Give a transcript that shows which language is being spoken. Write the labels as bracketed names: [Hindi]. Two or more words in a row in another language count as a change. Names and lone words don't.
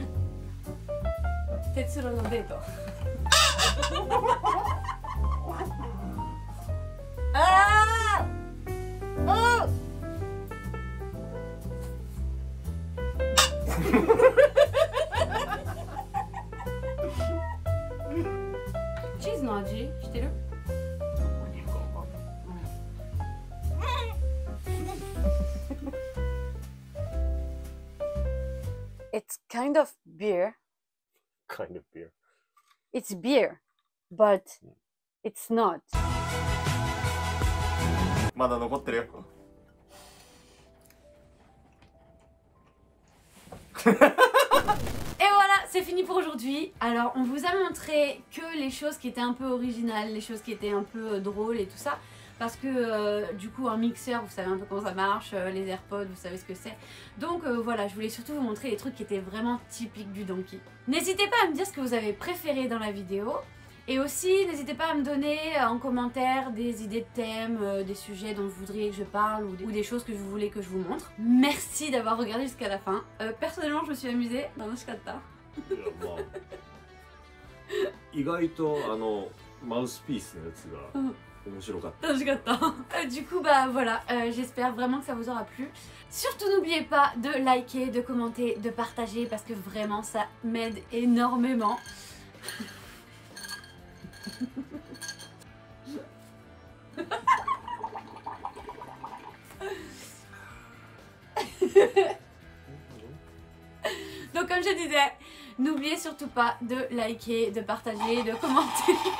[Japanese] 哲郎のデート。ああ。チーズの味してる？ [English] It's kind of beer. Kind of beer. It's beer, but it's not. [Japanese] まだ残ってるよ。 [French] Et voilà, c'est fini pour aujourd'hui. Alors, on vous a montré que les choses qui étaient un peu originales, les choses qui étaient un peu drôles et tout ça. Parce que du coup, un mixeur, vous savez un peu comment ça marche, les AirPods, vous savez ce que c'est. Donc voilà, je voulais surtout vous montrer les trucs qui étaient vraiment typiques du Donkey. N'hésitez pas à me dire ce que vous avez préféré dans la vidéo. Et aussi, n'hésitez pas à me donner en commentaire des idées de thèmes, des sujets dont vous voudriez que je parle ou des choses que vous voulez que je vous montre. Merci d'avoir regardé jusqu'à la fin. Personnellement, je me suis amusée dans Noshikatta. [Japanese] 意外とマウスピースのやつが面白かった。 [French] Du coup, bah voilà, j'espère vraiment que ça vous aura plu. Surtout n'oubliez pas de liker, de commenter, de partager parce que vraiment ça m'aide énormément. Donc comme je disais, n'oubliez surtout pas de liker, de partager, de commenter.